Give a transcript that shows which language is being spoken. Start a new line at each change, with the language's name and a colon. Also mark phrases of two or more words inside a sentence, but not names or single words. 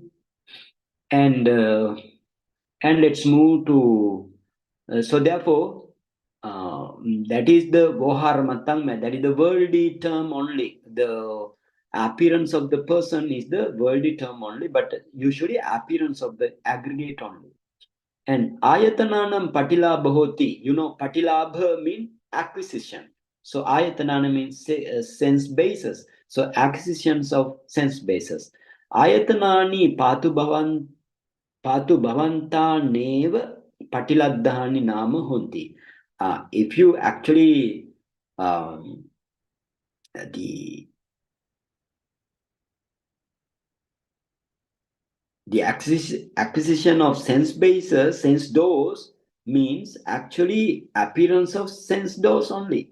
English: And let's move to so therefore, that is the voharamatang, that is the worldly term only. The appearance of the person is the worldly term only, but usually appearance of the aggregate only.
Pali: And ayatananam patilabha hoti.
English: Patilabha means acquisition. So ayatanana means sense basis. So acquisitions of sense basis.
Pali: Ayatanani patu bhavan Patu bhavanta neva patiladdhani nama honti.
English: If you actually the acquisition of sense bases, sense doors means actually appearance of sense doors only.